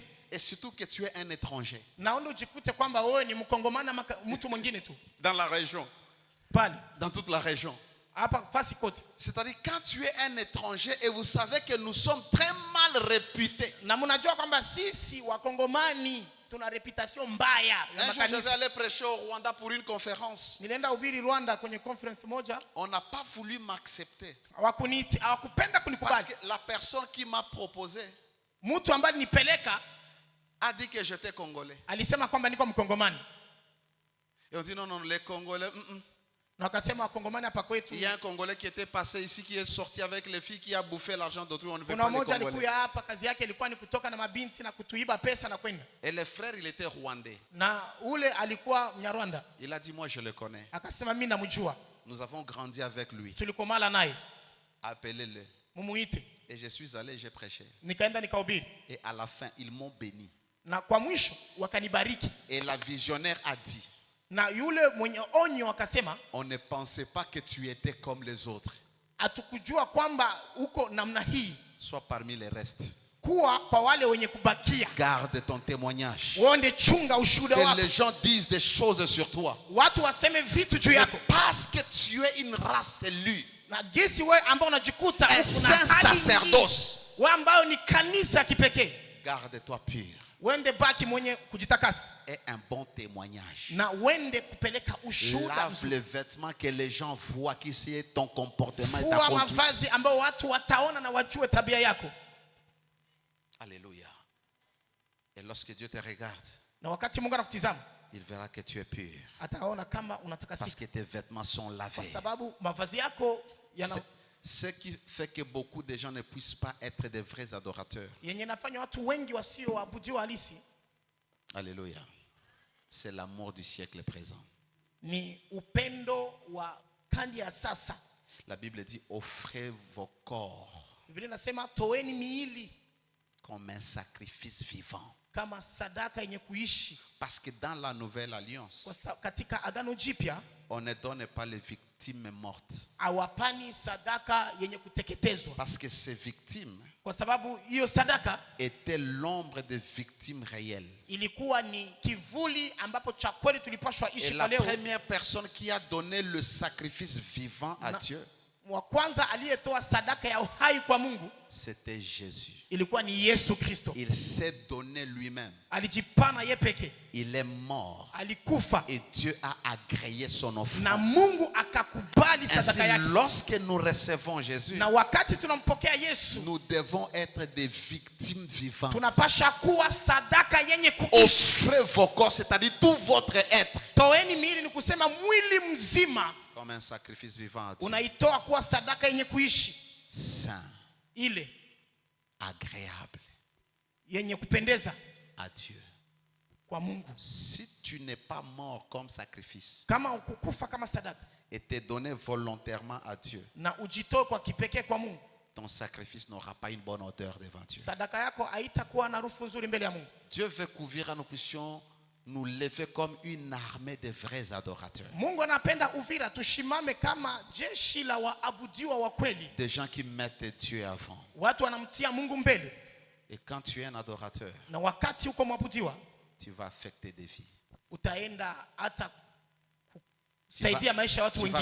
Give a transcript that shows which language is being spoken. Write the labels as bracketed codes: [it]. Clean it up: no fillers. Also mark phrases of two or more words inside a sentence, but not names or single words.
[fr] Et surtout que tu es un étranger. [sw] Naona ujikute kwamba wewe ni mkongomana mtu mwingine tu. [fr] Dans la région. [sw] Pale. [fr] Dans toute la région. C'est-à-dire quand tu es un étranger et vous savez que nous sommes très mal réputés. [sw] Na mnajua kwamba sisi wakongomani tuna reputation mbaya ya [fr] Un jour, je vais [sw] makanisa. [fr] aller prêcher au Rwanda pour une conférence. [sw] Nilienda ubiri Rwanda kwenye conference moja. [fr] On n'a pas voulu m'accepter. [sw] Hawakupenda kunikubali. [fr] Parce que la personne qui m'a proposé [sw] Mtu ambaye nipeleka [fr] a dit que j'étais congolais. [sw] alisema kwamba niko mkongomani. [fr] Et on dit non, non, les Congolais. [sw] Na wakasema wakongomani hapa kwetu. [fr] Il y a un Congolais qui était passé ici, qui est sorti avec les filles, qui a bouffé l'argent d'autrui. On ne veut [sw] Kuna [fr] pas les [sw] mmoja [fr] Congolais. [sw] alikuja hapa, kazi yake ilikuwa ni kutoka na mabinti na kutuiba pesa na kwenda. [fr] Et le frère, il était rwandais. [sw] Na ule alikuwa Mnyarwanda. [fr] Il a dit, moi je le connais. [sw] Akasema mimi namjua. [fr] Nous avons grandi avec lui. [sw] Tulikomala naye. [fr] Appelez-le. [sw] Mumuite. [fr] Et je suis allé, j'ai prêché. [sw] Nikaenda nikahubiri. [fr] Et à la fin, ils m'ont béni. [sw] Na kwa mwisho wakanibariki. [fr] Et la visionnaire a dit, [sw] na yule mwenye onyo akasema, [fr] on ne pensait pas que tu étais comme les autres. [sw] Atukujua kwamba uko namna hii. [fr] Sois parmi les restes. [sw] Kuwa kwa wale wenye kubakia. [fr] Garde ton témoignage. [sw] Uonde chunga ushuhuda wako. [fr] Que les gens disent des choses sur toi. [sw] Watu waseme vitu juu yako. [fr] Parce que tu es une race élue. [sw] Na gisi wewe ambao unajikuta [fr] un saint sacerdoce. [sw] Wewe ambao ni kanisa kipekee. [fr] Garde-toi pur. [sw] Wende baki mwenye kujitakasa. [fr] Et un bon témoignage. [sw] Na wende kupeleka ushuhuda. [fr] Lave les vêtements que les gens voient qu'ici est ton comportement et ta [sw] Fua [fr] conduite. [sw] mavazi ambao watu wataona na wajue tabia yako. [fr] Alléluia. Et lorsque Dieu te regarde, [sw] na wakati Mungu anakutizama, [fr] il verra que tu es pur. [sw] Ataona kama unatakasika. [fr] Parce que tes vêtements sont lavés. [sw] Kwa sababu mavazi yako yana [fr] ce qui fait que beaucoup de gens ne puissent pas être des vrais adorateurs. [sw] Yenye nafanya watu wengi wasio waabudiwa halisi. [fr] Alléluia. C'est l'amour du siècle présent. [sw] Ni upendo wa kandi ya sasa. [fr] La Bible dit offrez vos corps. [sw] Biblia inasema toeni miili [fr] comme un sacrifice vivant. [sw] Kama sadaka yenye kuishi. [fr] Parce que dans la nouvelle alliance, [sw] katika agano jipya, [fr] on ne donne pas les victimes mortes. [sw] Awapani sadaka yenye kuteketezwa. [fr] Parce que ces victimes, [sw] kwa sababu hiyo sadaka, [fr] étaient l'ombre des victimes réelles. [sw] Ilikuwa ni kivuli ambapo cha kweli tulipashwa ishi leo. [fr] Et la première personne qui a donné le sacrifice vivant à Dieu, [sw] wa kwanza aliyetoa sadaka ya uhai kwa Mungu, [fr] c'était Jésus. [sw] Ilikuwa ni Yesu Kristo. [fr] Il s'est donné lui-même. [sw] Alijipana yeye peke. [fr] Il est mort. [sw] Alikufa. [fr] Et Dieu a agréé son offrande. [sw] Na Mungu akakubali sadaka yake. [fr] Ainsi, lorsque nous recevons Jésus, [sw] na wakati tunampokea Yesu, [fr] nous devons être des victimes vivantes. [sw] Tunapasha kuwa sadaka yenye kuishi. [fr] Offrez vos corps, c'est-à-dire tout votre être. [sw] Toeni miili ni kusema mwili mzima. [fr] Comme un sacrifice vivant à Dieu. [sw] Unaitoa kuwa sadaka yenye kuishi. [fr] Saint. [sw] Ile [fr] agréable. [sw] Yenye kupendeza [fr] à Dieu. [sw] Kwa Mungu. [fr] Si tu n'es pas mort comme sacrifice, [sw] kama ukukufa kama sadaka, [fr] et t'es donné volontairement à Dieu, [sw] na ujitoe kwa kipekee kwa Mungu, [fr] ton sacrifice n'aura pas une bonne odeur devant Dieu. [sw] Sadaka yako haitakuwa na harufu nzuri mbele ya Mungu. [fr] Dieu veut qu'Uvira nous puissions nous lever comme une armée de vrais adorateurs. [sw] Mungu anapenda Uvira tushimame kama jeshi la waabudiwa wa kweli. [fr] Des gens qui mettent Dieu avant. [sw] Watu wanamtia Mungu mbele. [fr] Et quand tu es un adorateur, [sw] na wakati uko mwabudiwa, [fr] tu vas affecter des vies. [sw] Utaenda hata kusaidia maisha ya watu wengine.